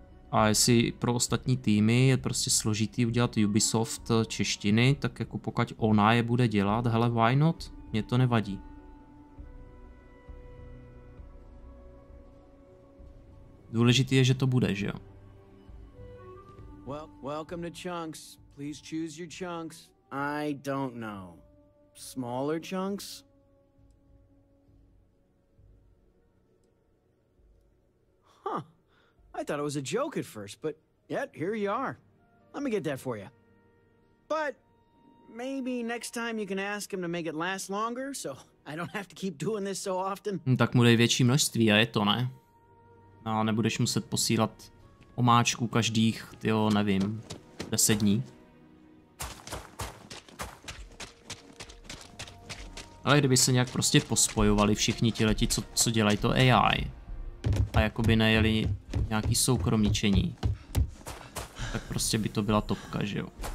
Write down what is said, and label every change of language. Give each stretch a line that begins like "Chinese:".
Czech: A jestli pro ostatní týmy je prostě složitý udělat Ubisoft češtiny, tak jako pokud ona je bude dělat, hele,
English: why not?
Czech: Mně to nevadí. Důležitý je, že to bude, že jo?
English: Welcome to Chunks. Please choose your chunks. I don't know. Smaller chunks? Huh. I thought it was a joke at first, but yet here you are. Let me get that for you. But maybe next time you can ask him to make it last longer, so I don't have to keep doing this so often.
Czech: Tak mu dej větší množství a je to, ne? A nebudeš muset posílat omáčku každých, tyjo, nevím, 10 dní. Ale kdyby se nějak prostě pospojovali všichni ti, co dělají to AI a jakoby nejeli nějaký soukromničení, tak prostě by to byla topka, že jo.